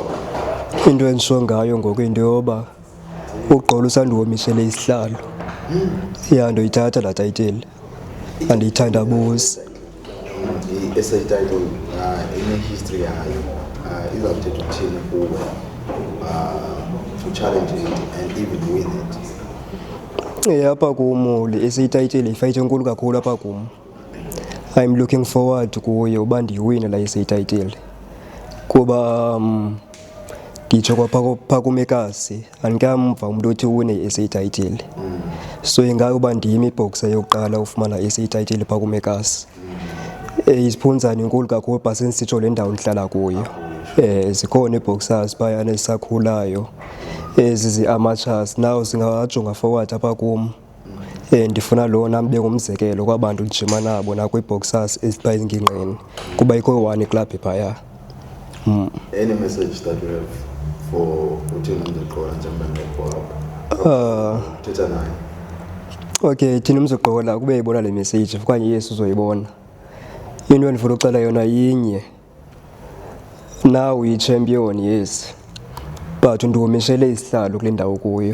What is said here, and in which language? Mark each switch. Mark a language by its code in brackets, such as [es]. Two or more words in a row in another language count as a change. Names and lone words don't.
[xh] Into endisho ngayo ngoku into yoba uGqola usandiwomishele isihlalo. Ndoyithatha la title andiyithandabuzi. I-SA title ine-history yayo izawuthetha uthini kuwe [en] to challenge it and even win it? [xh] Apha kum le-SA title yifight enkulu kakhulu apha kum. [en] I'm looking forward [xh] kuyo uba ndiyiwine la SA title kuba nditsho kwapha kumekasi andikamva umuntu othi uwine i-SA title. So ingakuba ndim iboxer yokuqala ufumana i-SA title pha kumekasi. Isiphunzane inkulu kakhulu but sensitsho le ndawo ndihlala kuyo. Zikhona iboxers phayana ezisakhulayo ezi-amateurs now singajonga forward apha kum. Ndifuna lo nami bengumzekelo kwabantu ndijima nabo nakwi-boxers ezipha ezingingqini kuba ikho one club phaya. [en] Any message that you have for Uthina Mzigqola [xh] njengoba thetha naye? Okay, Thina Mzigqola kube yibona le message okanye Yesu uzoyibona. into endifuna ucela yona yinye. Now uyi-champion yes, but ndiwumishele isihlalo kule ndawo kuyo.